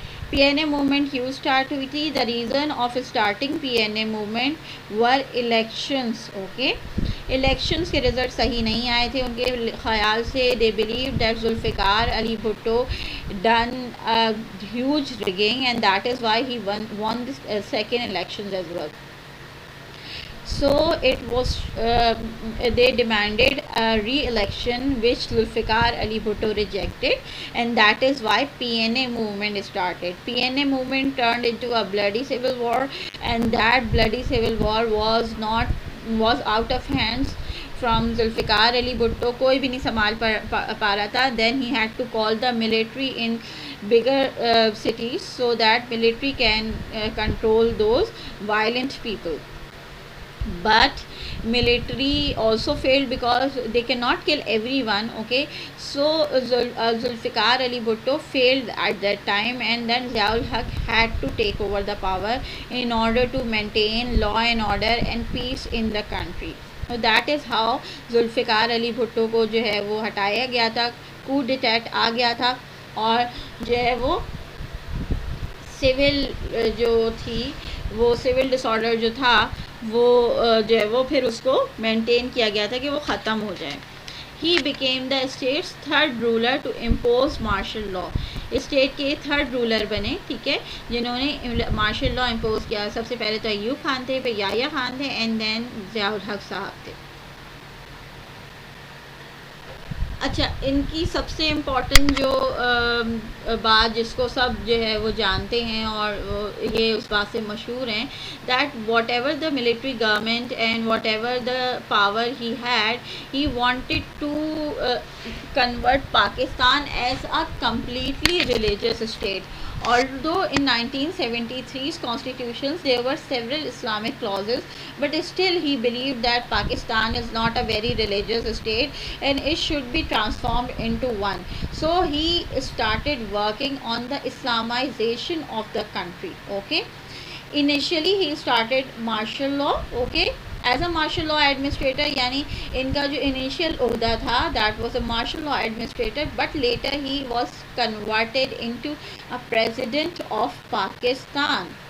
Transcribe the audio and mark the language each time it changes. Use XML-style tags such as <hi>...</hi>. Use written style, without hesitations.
<ur>P N a movement کیوں start ہوئی تھی؟</ur> <en>The reason of starting P N A movement were elections.</en> <ur>Okay, elections کے result صحیح نہیں آئے تھے ان کے خیال سے.</ur> <en>They believe that Zulfikar Ali Bhutto done huge rigging and that is why he won the second elections as well. So it was they demanded a re-election which Zulfikar Ali Bhutto rejected, and that is why PNA movement started. PNA movement turned into a bloody civil war, and that bloody civil war was out of hands from Zulfikar Ali Bhutto.</en> <ur>کوئی بھی نہیں سنبھال پا رہا تھا.</ur> <en>Then he had to call the military in bigger cities so that military can control those violent people. But military also failed because they cannot kill everyone. Okay, so Zulfikar Ali Bhutto failed at that time, and then Zia ul Haq had to take over the power in order to maintain law and order and peace in the country. So that is how Zulfikar Ali Bhutto</en> <ur>کو جو ہے وہ ہٹایا گیا تھا. coup d'etat آ گیا تھا اور جو ہے وہ سول جو تھی وہ سول ڈس آرڈر جو تھا وہ جو ہے وہ پھر اس کو مینٹین کیا گیا تھا کہ وہ ختم ہو جائے.</ur> <en>He became the states third ruler to impose martial law.</en> <ur>State کے تھرڈ رولر بنے, ٹھیک ہے, جنہوں نے مارشل لا امپوز کیا. سب سے پہلے تو ایوب خان تھے, پھر یحییٰ خان تھے,</ur> <en>and then</en> <ur>ضیاء الحق صاحب تھے. اچھا, ان کی سب سے امپورٹنٹ جو بات جس کو سب جو ہے وہ جانتے ہیں اور یہ اس بات سے مشہور ہیں,</ur> <en>That whatever the military government and whatever the power he had, he wanted to convert Pakistan as a completely religious state. Although in 1973's constitutions there were several Islamic clauses, but still he believed that Pakistan is not a very religious state and it should be transformed into one. So he started working on the Islamization of the country. Okay. Initially he started martial law. Okay. As a martial law administrator,</en> <ur>یعنی ان کا جو initial عہدہ تھا</ur> <en>That was a martial law administrator, but later he was converted into a president of Pakistan.</en>